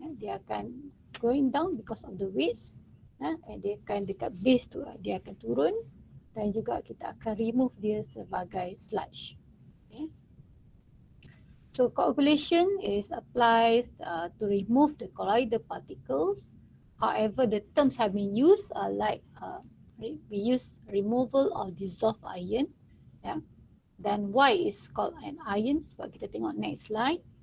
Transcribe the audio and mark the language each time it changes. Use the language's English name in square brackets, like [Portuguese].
[Malay] Dia akan [English] going down because of the weight. [Malay] Dia akan dekat base tu dia akan turun dan juga kita akan remove dia sebagai sludge. [English] Okay. So coagulation is applied to remove the colloidal particles. However, the terms have been used like we use removal of dissolved iron. Then why is called an iron? [Malay] Sebab kita tengok [English] next slide.